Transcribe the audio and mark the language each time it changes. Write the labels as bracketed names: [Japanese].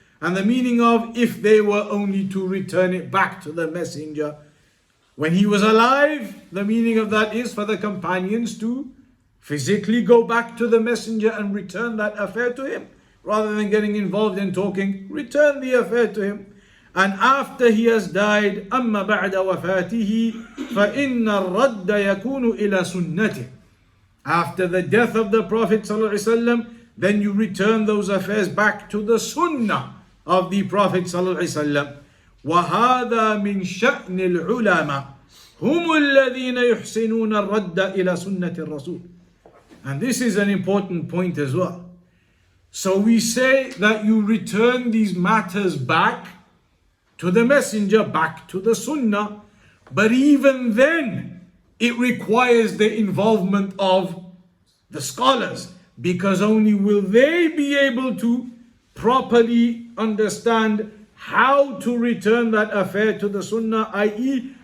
[English] And the meaning of if they were only to return it back to the messenger when he was alive, the meaning of that is for the companions to physically go back to the messenger and return that affair to him, rather than getting involved in talking. Return the affair to him. And after he has died, [Arabic] أما بعد وفاته فإن الرد يكون إلى سنته. [English] After the death of the Prophet ﷺ, then you return those affairs back to the sunnah of the Prophet ﷺ. [Arabic] وهذا من شأن العلماء هم الذين يحسنون الرد إلى سنة الرسول. [English] And this is an important point as well. So we say that you return these matters back to the messenger, back to the sunnah, but even then it requires the involvement of the scholars, because only will they be able to properly understand how to return that affair to the sunnah, i.e.